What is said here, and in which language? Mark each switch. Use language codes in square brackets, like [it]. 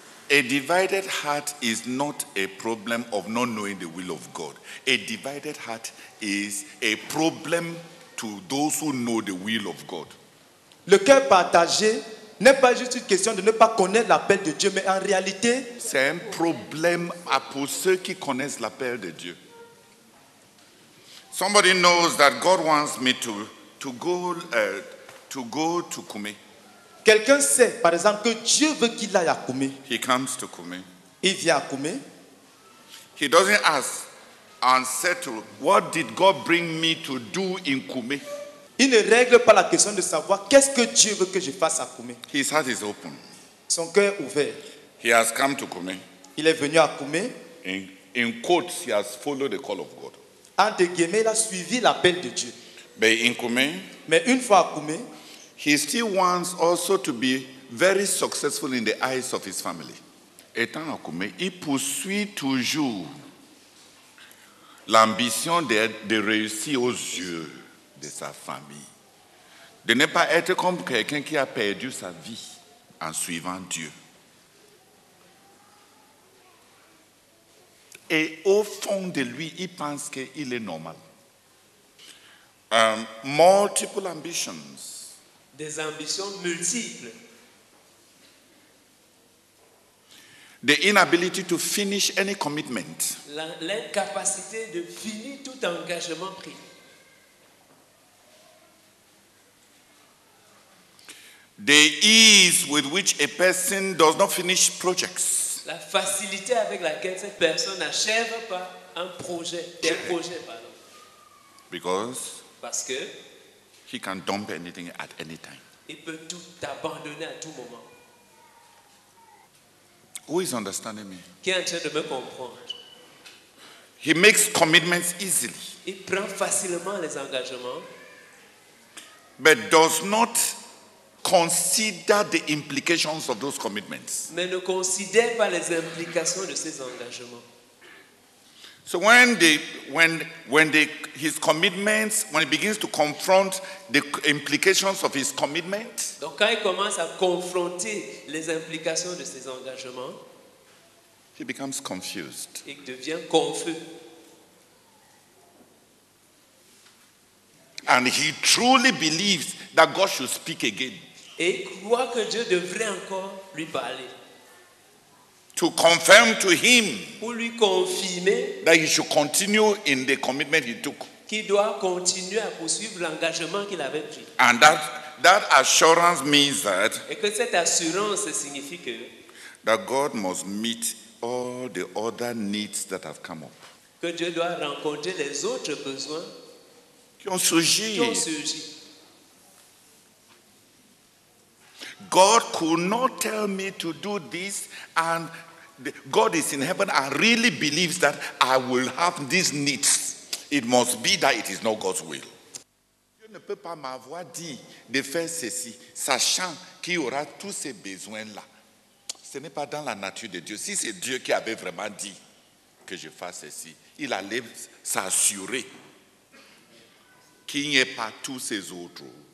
[en] A divided heart is not a problem of not knowing the will of God. A divided heart is a problem to those who know the will of God. [fr] Le cœur partagé n'est pas juste une question de ne pas connaître l'appel de Dieu, mais en réalité, C'est un problème pour ceux qui connaissent l'appel de Dieu. [en] Somebody knows that God wants me to go to Kume. [fr] quelqu'un sait, par exemple, que Dieu veut qu'il aille à Koumé. [en] He comes to Kume. [fr] Il vient à Koumé. [en] He doesn't ask and settle, what did God bring me to do in Kume? [fr] Il ne règle pas la question de savoir qu'est-ce que Dieu veut que je fasse à Koumé. [en] His heart is open. [fr] Son cœur ouvert. [en] He has come to Kume. [fr] Il est venu à Koumé. [en] In quotes, he has followed the call of God. [fr] Entre guillemets, il a suivi l'appel de Dieu. [en] But in Kume, [fr] Mais une fois à Koumé, [en] he still wants also to be very successful in the eyes of his family. [fr] Étant à Kume, il poursuit toujours l'ambition de réussir aux yeux de sa famille. De ne pas être comme quelqu'un qui a perdu sa vie en suivant Dieu. Et au fond de lui, il pense qu'il est normal. [en] Multiple ambitions. [fr] Des ambitions multiples. [en] The inability to finish any commitment. [fr] L'incapacité de finir tout engagement pris. [en] The ease with which a person does not finish projects. [fr] La facilité avec laquelle cette personne n'achève pas un projet, des projets, pardon. Parce que [en] he can dump anything at any time. [fr] Il peut tout abandonner à tout moment. [en] Who is understanding me? [fr] Qui est en train de me comprendre? [en] He makes commitments easily, [fr] Il prend facilement les engagements, [en] but does not consider the implications of those commitments. [fr] mais ne considère pas les implications de ces engagements. [en] So when his commitments, when he begins to confront the implications of his commitment, [fr] Donc quand il commence à confronter les implications de ses engagements, [en] he becomes confused. [fr] il devient confus. [en] And he truly believes that God should speak again. [fr] Et croit que Dieu devrait encore lui parler. [en] To confirm to him [fr] Pour lui confirmer [en] that he should continue in the commitment he took. [fr] qu'il doit continuer à poursuivre l'engagement qu'il avait pris. [en] And that assurance means that [fr] Et que cette assurance signifie [en] that God must meet all the other needs that have come up. [fr] que Dieu doit rencontrer les autres besoins Qui ont surgi. qui ont surgi. [en] God could not tell me to do this, and God is in heaven and really believes that I will have these needs. It must be that it is not God's will. [fr] Dieu ne peut pas m'avoir dit de faire ceci, sachant qu'il y aura tous ces besoins-là. Ce n'est pas dans la nature de Dieu. Si c'est Dieu qui avait vraiment dit que je fasse ceci, il allait s'assurer qu'il n'y ait pas tous ces autres.